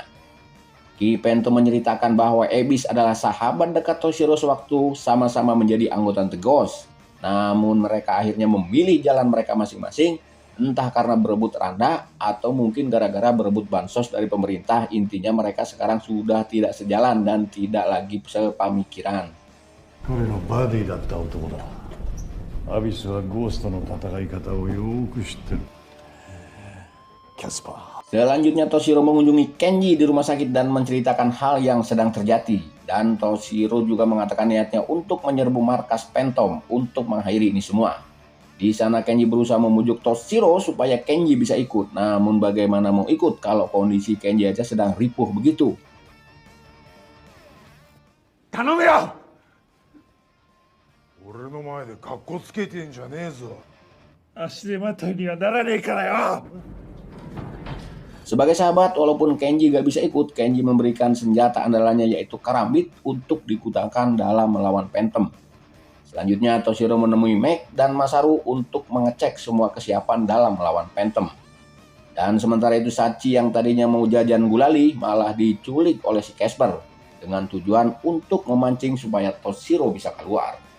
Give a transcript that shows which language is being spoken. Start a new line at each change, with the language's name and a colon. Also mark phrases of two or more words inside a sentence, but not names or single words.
Indonesian: Ki Phantom menceritakan bahwa Abyss adalah sahabat dekat Toshiro sewaktu sama-sama menjadi anggota The Ghost. Namun mereka akhirnya memilih jalan mereka masing-masing. Entah karena berebut randa atau mungkin gara-gara berebut bansos dari pemerintah. Intinya mereka sekarang sudah tidak sejalan dan tidak lagi sepamikiran.
Japanese: 彼のバディだった男だ。アビスはゴーストの戦い方をよく知ってる。キャスパー。
Indonesian: Selanjutnya Toshiro mengunjungi Kenji di rumah sakit dan menceritakan hal yang sedang terjadi. Dan Toshiro juga mengatakan niatnya untuk menyerbu markas Phantom untuk mengakhiri ini semua. Di sana Kenji berusaha memujuk Toshiro supaya Kenji bisa ikut. Namun bagaimana mau ikut kalau kondisi Kenji aja sedang ripuh begitu?
Japanese: 頼むよ。俺の前でカッコつけてんじゃねえぞ。足手まといにはならねえからよ。
Indonesian: Sebagai sahabat, walaupun Kenji gak bisa ikut, Kenji memberikan senjata andalannya yaitu karambit untuk digunakan dalam melawan Phantom. Selanjutnya Toshiro menemui Mac dan Masaru untuk mengecek semua kesiapan dalam melawan Phantom. Dan sementara itu Sachi yang tadinya mau jajan gulali malah diculik oleh si Casper dengan tujuan untuk memancing supaya Toshiro bisa keluar.